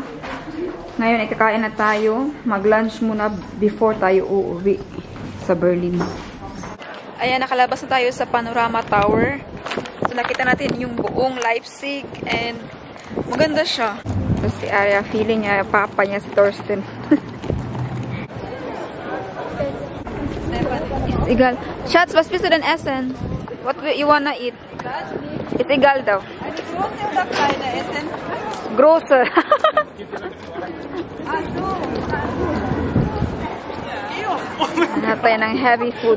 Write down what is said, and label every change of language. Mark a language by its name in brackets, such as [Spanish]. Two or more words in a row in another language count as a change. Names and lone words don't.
[Filipino] Ngayon, ikakain na tayo. Mag-lunch muna before tayo uuwi sa Berlin. Ayan, nakalabas na tayo sa Panorama Tower. So, nakita natin yung buong Leipzig and maganda siya. Tapos si Arya, feeling niya, papa niya si Thorsten. [German] Ist egal. Schatz, was willst du denn essen? [English] What you wanna eat? [German] Ist egal daw. Eine große oder kleine Essen? Große. [Filipino] Hanap tayo ng [English] heavy food.